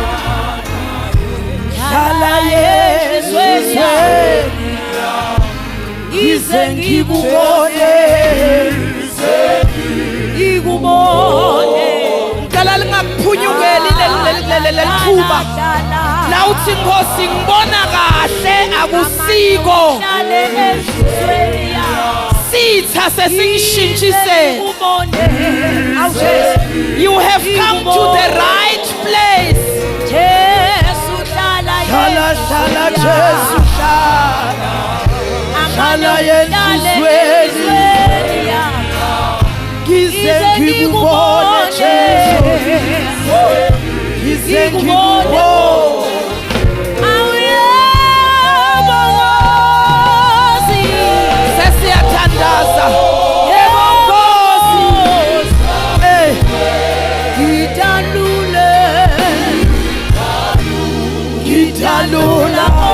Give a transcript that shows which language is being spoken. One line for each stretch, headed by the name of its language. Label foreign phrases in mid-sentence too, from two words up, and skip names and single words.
Zulu: hlala Yesu ize ngikubone ngicela lingakuphunyukeli leli thuba la uthi Nkosi ngibona kahle akusiko sitha sesingishintshise
English: you have come to the right place
Zulu: hlala Jesu hlala yensizweni ngize ngikubone Jesu ngize ngikubone sesiyathandaza yebo Nkosi ngidalula